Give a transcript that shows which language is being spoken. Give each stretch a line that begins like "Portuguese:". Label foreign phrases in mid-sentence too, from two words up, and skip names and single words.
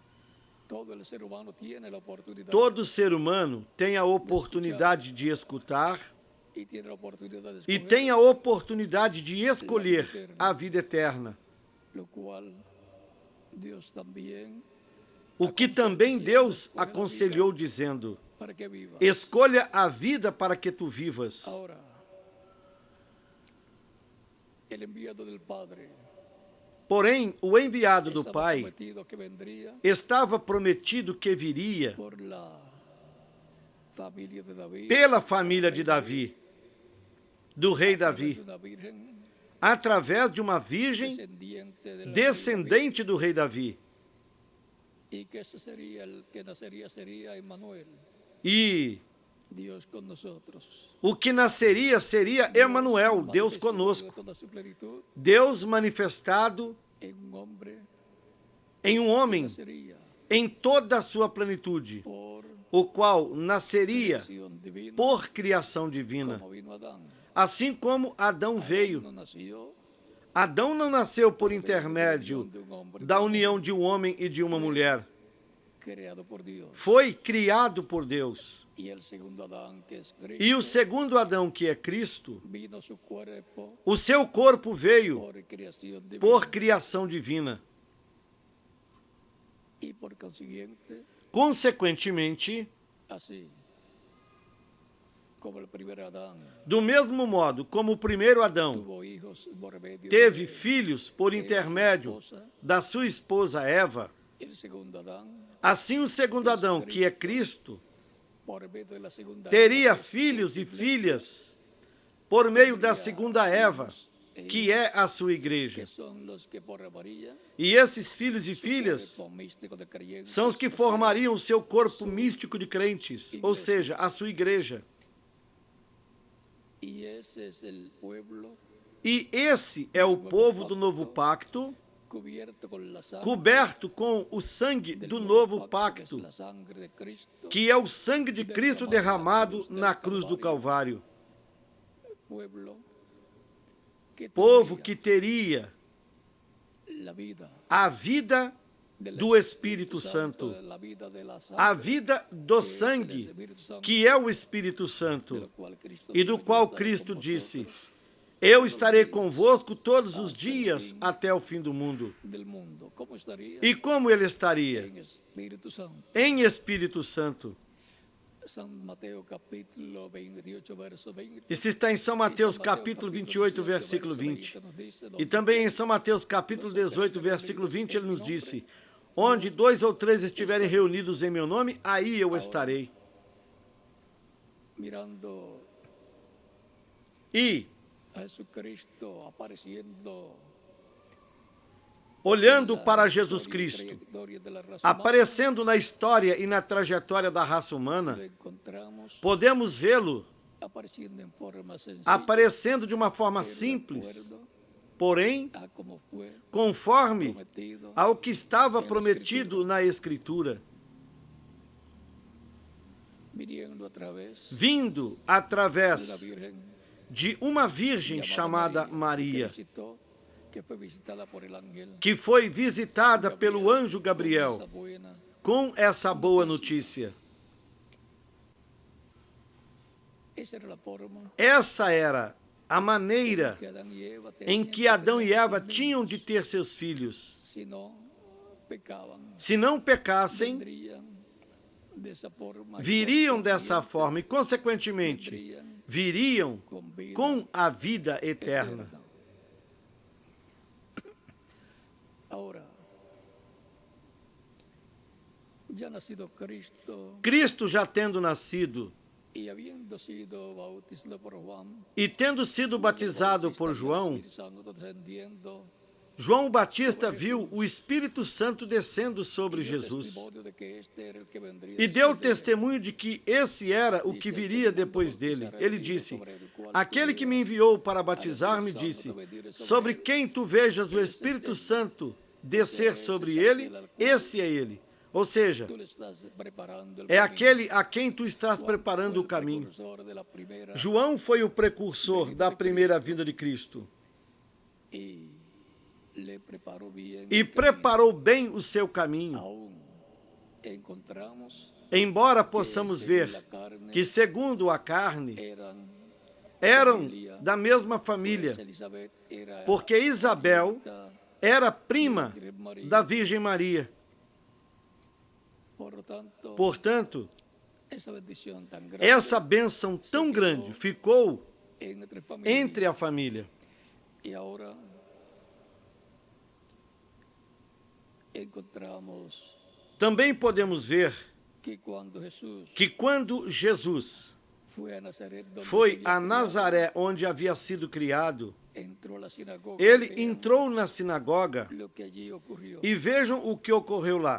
Portuguese: Todo ser humano tem a oportunidade de escutar e tem a oportunidade de escolher a vida eterna. O que também Deus aconselhou dizendo: escolha a vida para que tu vivas.
Spanish: el enviado del Padre
Portuguese: Porém, o enviado do
Spanish: estaba
Portuguese: Pai
Spanish: prometido que vendría
Portuguese: estava prometido que viria
Spanish: por la familia de David,
Portuguese: pela família de Davi, do rei
Spanish: a través
Portuguese: Davi,
Spanish: de una virgen
Portuguese: através de uma virgem
Spanish: descendiente del rey David,
Portuguese: descendente do rei Davi.
Spanish: y que ese sería el que nacería sería Emmanuel,
Portuguese: E
Spanish: Dios con nosotros.
Portuguese: o que nasceria seria Emanuel, Deus Manifestado conosco,
Spanish: en toda su plenitud
Portuguese: Deus manifestado
Spanish: en un hombre
Portuguese: em um
Spanish: que
Portuguese: homem
Spanish: nacería
Portuguese: em toda a sua plenitude,
Spanish: por
Portuguese: o qual nasceria
Spanish: elección divina,
Portuguese: por criação divina,
Spanish: como vino Adán.
Portuguese: assim como Adão veio.
Spanish: No nació
Portuguese: Adão não nasceu por intermédio
Spanish: de un hombre
Portuguese: da união de um homem e de uma mulher.
Spanish: creado por Dios.
Portuguese: Foi criado por Deus.
Spanish: Y el segundo Adán, que es Cristo,
Portuguese: E o segundo Adão, que é Cristo,
Spanish: vino su cuerpo
Portuguese: o seu corpo veio
Spanish: por creación divina.
Portuguese: por criação divina.
Spanish: Y por consiguiente,
Portuguese: Consequentemente,
Spanish: así como el primer Adán
Portuguese: do mesmo modo como o primeiro Adão
Spanish: tuvo hijos por medio
Portuguese: teve
Spanish: de
Portuguese: filhos por intermédio da sua esposa Eva,
Spanish: el segundo Adán,
Portuguese: assim o segundo Adão, que é Cristo,
Spanish: por medio de la segunda
Portuguese: teria
Spanish: Eva, que es
Portuguese: filhos e
Spanish: príncipe,
Portuguese: filhas por meio da segunda Eva, que é a sua
Spanish: que
Portuguese: igreja.
Spanish: son los que por María,
Portuguese: E esses filhos e filhas
Spanish: cuerpo místico de creyentes,
Portuguese: são os que formariam o seu corpo místico de crentes, ou seja, a sua igreja.
Spanish: y ese es el pueblo
Portuguese: E esse é o povo do novo pacto,
Spanish: cubierto con la sangre
Portuguese: coberto com o sangue
Spanish: del
Portuguese: do
Spanish: nuevo
Portuguese: novo
Spanish: pacto, que es
Portuguese: pacto,
Spanish: la sangre de Cristo,
Portuguese: que é o sangue de Cristo derramado na cruz do Calvário.
Spanish: pueblo que
Portuguese: Povo
Spanish: tendría
Portuguese: que teria
Spanish: la vida
Portuguese: a vida
Spanish: del
Portuguese: do Espírito Santo,
Spanish: la vida de la
Portuguese: a
Spanish: sangre,
Portuguese: vida do sangue, que é o Espírito
Spanish: de
Portuguese: Santo,
Spanish: lo cual Cristo
Portuguese: e do
Spanish: dijo,
Portuguese: qual
Spanish: "Yo estaré
Portuguese: Cristo
Spanish: con
Portuguese: disse:
Spanish: vosotros
Portuguese: Eu estarei convosco todos os dias até o fim do mundo.
Spanish: del mundo". ¿Cómo estaría?
Portuguese: E como ele estaria?
Spanish: En Espíritu Santo.
Portuguese: Em Espírito Santo.
Spanish: San Mateo capítulo 28, verso 20.
Portuguese: Isso está em São Mateus capítulo 28, versículo 20. E também em São Mateus capítulo 18, versículo 20, ele nos disse: Onde 2 ou 3 estiverem reunidos em meu nome, aí eu estarei.
Spanish: Mirando
Portuguese: E,
Spanish: a Jesucristo apareciendo
Portuguese: olhando
Spanish: en la
Portuguese: para Jesus
Spanish: historia y
Portuguese: Cristo,
Spanish: trayectoria de la raza
Portuguese: aparecendo na história e na trajetória da raça
Spanish: humana,
Portuguese: humana,
Spanish: lo encontramos
Portuguese: podemos vê-lo
Spanish: apareciendo en forma sencilla,
Portuguese: aparecendo de uma forma
Spanish: pero de
Portuguese: simples,
Spanish: acuerdo
Portuguese: porém,
Spanish: a como fue
Portuguese: conforme
Spanish: prometido
Portuguese: ao que estava prometido na Escritura,
Spanish: viniendo a través
Portuguese: vindo
Spanish: de la
Portuguese: através
Spanish: Virgen
Portuguese: de uma virgem chamada
Spanish: que
Portuguese: Maria,
Spanish: visitó, que fue visitada por el ángel
Portuguese: que foi visitada pelo anjo
Spanish: con Gabriel esa buena
Portuguese: com essa boa notícia.
Spanish: Esa era la forma
Portuguese: Essa era a maneira
Spanish: que Adán y Eva
Portuguese: em
Spanish: tenían
Portuguese: que Adão e
Spanish: tener
Portuguese: Eva
Spanish: sus
Portuguese: tinham
Spanish: niños.
Portuguese: de ter seus filhos.
Spanish: Si no pecaban,
Portuguese: Se não pecassem,
Spanish: vendrían de esa forma, y
Portuguese: viriam
Spanish: por
Portuguese: dessa
Spanish: consiguiente,
Portuguese: forma e, consequentemente,
Spanish: vendrían
Portuguese: viriam
Spanish: con vida
Portuguese: com a vida eterna.
Spanish: eterna. Ahora, ya nacido Cristo
Portuguese: Cristo já tendo nascido
Spanish: y habiendo sido bautizado por Juan,
Portuguese: e tendo sido batizado por João,
Spanish: Espíritu Santo descendiendo,
Portuguese: João Batista viu o Espírito Santo descendo sobre
Spanish: y dio
Portuguese: Jesus
Spanish: testimonio de que este era el que vendría
Portuguese: e deu
Spanish: después de él.
Portuguese: testemunho de que esse era o que viria depois dele. Ele disse: Aquele que me enviou para batizar me disse: Sobre quem tu vejas o Espírito Santo descer sobre ele, esse é ele. Ou seja,
Spanish: Tú le estás preparando el
Portuguese: é
Spanish: camino.
Portuguese: aquele a quem tu estás
Spanish: Juan
Portuguese: preparando
Spanish: fue
Portuguese: o
Spanish: el
Portuguese: caminho.
Spanish: precursor de la primera
Portuguese: João foi o precursor da primeira vinda de Cristo
Spanish: y le preparó bien
Portuguese: e
Spanish: el camino.
Portuguese: preparou bem o seu caminho.
Spanish: Aún encontramos
Portuguese: Embora possamos ver
Spanish: la carne
Portuguese: que, segundo a carne,
Spanish: eran
Portuguese: eram da mesma família,
Spanish: Elizabeth era
Portuguese: porque Isabel
Spanish: hija
Portuguese: era prima
Spanish: de María.
Portuguese: da Virgem Maria.
Spanish: Por lo tanto,
Portuguese: Portanto,
Spanish: esa bendición tan grande
Portuguese: essa bênção tão grande ficou
Spanish: entre familias.
Portuguese: entre a família. E agora encontramos também podemos ver que quando Jesus foi a Nazaré, onde havia sido criado, ele entrou na sinagoga e vejam o que ocorreu lá.